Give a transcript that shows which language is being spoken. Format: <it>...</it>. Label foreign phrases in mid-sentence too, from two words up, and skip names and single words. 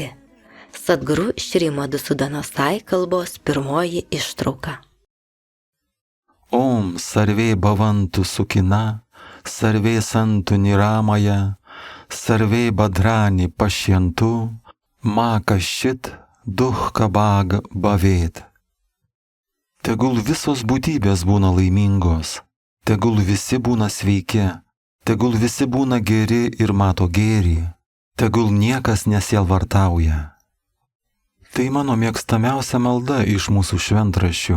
<lt>Sadguru Šri Madhusudana Sai kalbos pirmoji ištrauka.</lt> <sa>ॐ सर्वे भवन्तु सुखिनः, सर्वे सन्तु निरामयाः, सर्वे भद्राणि पश्यन्तु, मा कश्चित् दुःख भाग् भवेत्.</sa> <lt>Tegul visos būtybės būna laimingos, tegul visi būna sveiki, tegul visi būna geri ir mato gėrį, tegul niekas nesielvartauja. Tai mano mėgstamiausia malda iš mūsų šventraščių.</lt>